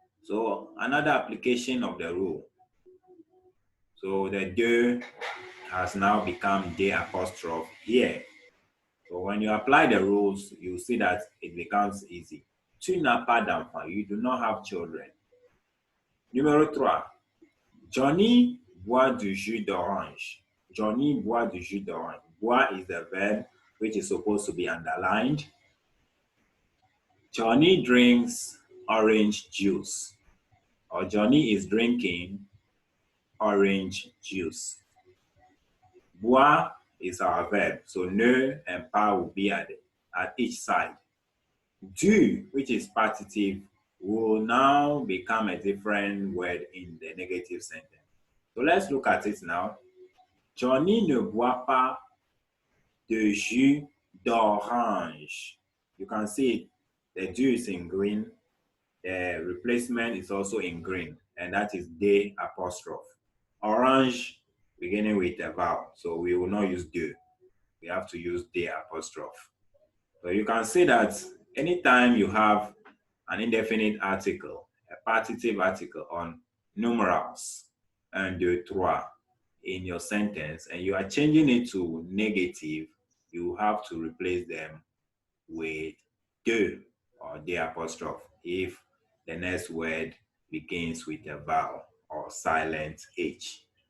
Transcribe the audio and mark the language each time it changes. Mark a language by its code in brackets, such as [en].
[en] So another application of the rule. So the de has now become de apostrophe here. So when you apply the rules, you see that it becomes easy. [fr] Tu n'as pas d'enfant. [en] You do not have children. [fr] Numéro 3. Johnny boit du jus d'orange. Johnny boit du jus d'orange. [en] Boit is the verb which is supposed to be underlined. Johnny drinks orange juice. Or Johnny is drinking orange juice. Boit is our verb. So ne and pas will be at each side. Du, which is partitive, will now become a different word in the negative sentence. So let's look at it now. [fr] Johnny ne boit pas de jus d'orange. [en] You can see the du is in green. The replacement is also in green, and that is de apostrophe. Orange beginning with a vowel, so we will not use de. We have to use de apostrophe. So you can see that anytime you have an indefinite article, a partitive article on numerals, [fr] un, deux, trois, [en] in your sentence, and you are changing it to negative, you have to replace them with de or de apostrophe if the next word begins with a vowel or silent H.